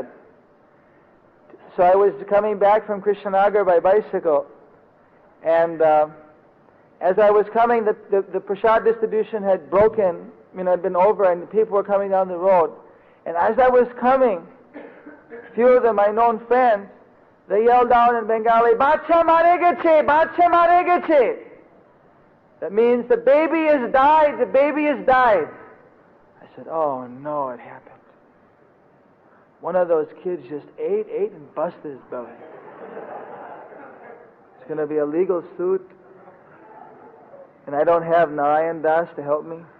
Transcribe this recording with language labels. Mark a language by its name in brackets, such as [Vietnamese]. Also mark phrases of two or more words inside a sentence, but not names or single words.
[English] So I was coming back from Krishnagar by bicycle, and as I was coming, the prasad distribution had broken, had been over, and the people were coming down the road. And as I was coming, a few of them, my known friends, they yelled down in Bengali, [Bangla] "বাচ্চা মারা গেছে, বাচ্চা মারা গেছে." [English] That means the baby has died, the baby has died. I said, oh no, it happened. One of those kids just ate and busted his belly. It's going to be a legal suit, and I don't have Narayan Das to help me.